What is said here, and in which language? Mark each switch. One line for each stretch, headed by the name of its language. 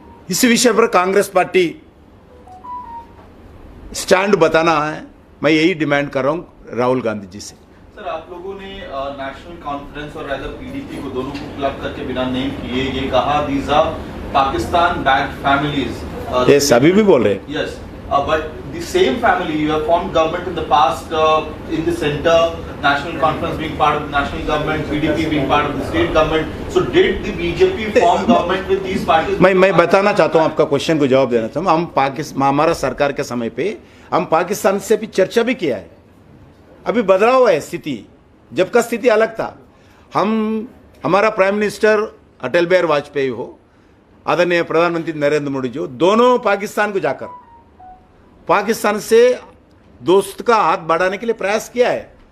Hindi: इस विषय पर कांग्रेस पार्टी स्टैंड बताना है। मैं यही डिमांड कर रहा हूं राहुल गांधी जी से। सर आप लोगों ने नेशनल कॉन्फ्रेंस और रादर पीडीपी को दोनों को क्लब करके बिना नेम किए ये कहा
English: These are Pakistan backed families.
Hindi: ये सभी भी बोल रहे हैं।
English: Yes, but the same family you have formed government in the past in the center, national conference being part of the national government, PDP being part of the state government. So did the BJP form government with these parties?
Hindi: मैं बताना चाहता हूं, आपका question को जवाब देना चाहता हूं। हम पाकिस्तान, हमारा सरकार के समय पे हम पाकिस्तान से भी चर्चा भी किया है। अभी बदलाव है स्थिति, जब का स्थिति अलग था। हमारा प्राइम मिनिस्टर अटल बिहारी वाजपेयी हो, आदरणीय प्रधानमंत्री नरेंद्र मोदी जी हो, दोनों पाकिस्तान को जाकर पाकिस्तान से दोस्त का हाथ बढ़ाने के लिए प्रयास किया है।